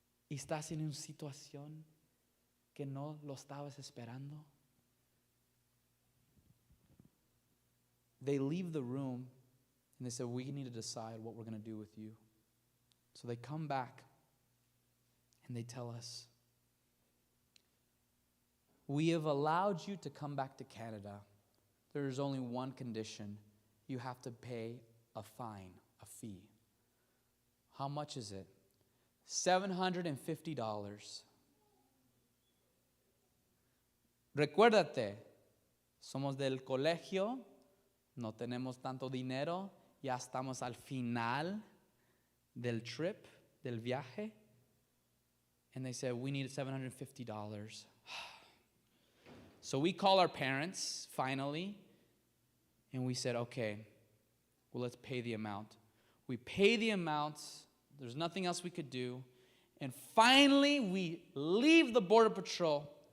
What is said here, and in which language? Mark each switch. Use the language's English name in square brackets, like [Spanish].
[Spanish] Y estás en una situación que no lo estabas esperando. [English] They leave the room and they said, we need to decide what we're going to do with you. So they come back And they tell us, we have allowed you to come back to Canada. There is only one condition. You have to pay a fine, a fee. How much is it? $750. [Spanish] Recuérdate, somos del colegio, no tenemos tanto dinero, ya estamos al final del trip, del viaje. [English] And they said, we need $750. So we call our parents, finally, and we said, okay, well, let's pay the amount. We pay the amount. There's nothing else we could do. And finally, we leave the Border Patrol.